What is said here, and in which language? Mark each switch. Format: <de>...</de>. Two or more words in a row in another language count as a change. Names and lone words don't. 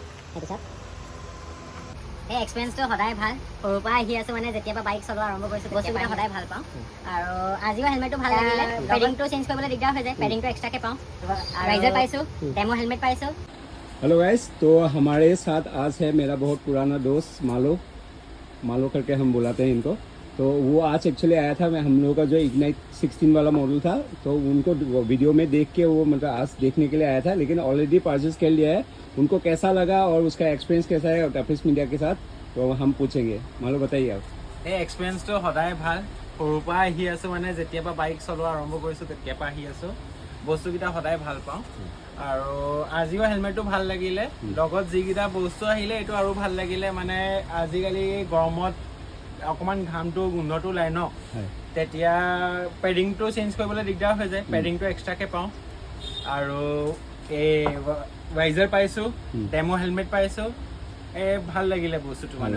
<as>এই এক্সপেৰিয়েঞ্চটো সদায় ভাল সৰুৰ পৰা আহি আছোঁ মানে যেতিয়াৰ পৰা বাইক চলোৱা আৰম্ভ কৰিছোঁ বস্তুকেইটা সদায় ভাল পাওঁ আৰু আজিও হেলমেটটো ভাল লাগিলে পেডিংটো চেঞ্জ কৰিবলৈ দিগদাৰ হৈ যায় পেডিংটো এক্সট্ৰাকৈ পাওঁ ৰাইজাৰ পাইছোঁ</as> <en>demo helmet</en> <as>পাইছোঁ।</as> <hi>हेलो गाइस, तो हमारे साथ आज है मेरा बहुत पुराना दोस्त मालो करके हम बुलाते हैं इनको। तो वो आज एक्चुअली आया था हम लोगों का जो इग्नाइट 16 वाला मॉडल था, तो उनको वीडियो में देख के वो मतलब आज देखने के लिए आया था, लेकिन</hi> <en>already purchase</en> <hi>कर लिया है। उनको कैसा लगा और उसका एक्सपीरियंस कैसा है टफिस मीडिया के साथ, तो हम पूछेंगे। मालो बताइए आप।</hi> <as>এই এক্সপিৰিয়েঞ্চটো সদায় ভাল সৰুৰ পৰা আহি আছোঁ মানে যেতিয়াৰ পৰা বাইক চলোৱা আৰম্ভ কৰিছোঁ তেতিয়াৰ পৰা আহি আছোঁ বস্তুকেইটা সদায় ভাল পাওঁ আৰু আজিও হেলমেটটো ভাল লাগিলে লগত যিকেইটা বস্তু আহিলে এইটো আৰু ভাল লাগিলে মানে আজিকালি গৰমত অকণমান ঘামটো গোন্ধটো ওলাই ন তেতিয়া পেডিংটো চেঞ্জ কৰিবলৈ দিগদাৰ হৈ যায় পেডিংটো এক্সট্ৰাকৈ পাওঁ আৰু এই ৰাইজাৰ পাইছোঁ</as> <en>demo helmet</en> <as>পাইছোঁ ভাল লাগিলে বস্তুটো মানে</as>